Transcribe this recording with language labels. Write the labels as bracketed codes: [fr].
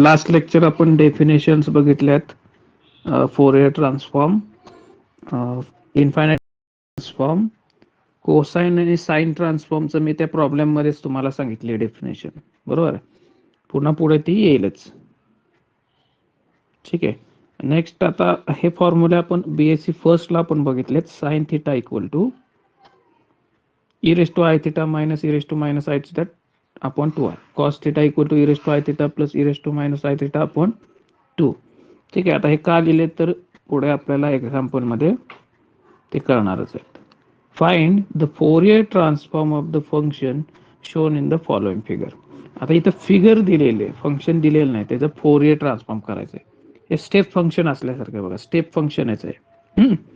[mr] Last lecture आपण definitions बघितल्यात. Fourier transform, infinite transform, cosine आणि साइन ट्रान्सफॉर्मचं मी त्या प्रॉब्लेम मध्येच तुम्हाला सांगितले डेफिनेशन. बरोबर आहे. पुन्हा पुढे ती येईलच. ठीक आहे. नेक्स्ट आता हे फॉर्म्युला आपण बीएससी फर्स्टला आपण बघितलेत. [en] Sine theta equal to e raised to I theta minus e raised to minus I theta upon 2i. Cos theta equal to e raised to I theta plus e raised to minus I theta upon 2. [mr] ठीक आहे. आता हे का लिहिले तर पुढे आपल्याला example मध्ये ते कळणारच आहे. [en] Find the Fourier transform of the function shown in the following figure. [mr] आता इथं फिगर दिलेले, फंक्शन दिलेलं नाही, त्याचं फोरियर ट्रान्सफॉर्म करायचं आहे. हे स्टेप फंक्शन असल्यासारखं बघा, स्टेप फंक्शनच आहे.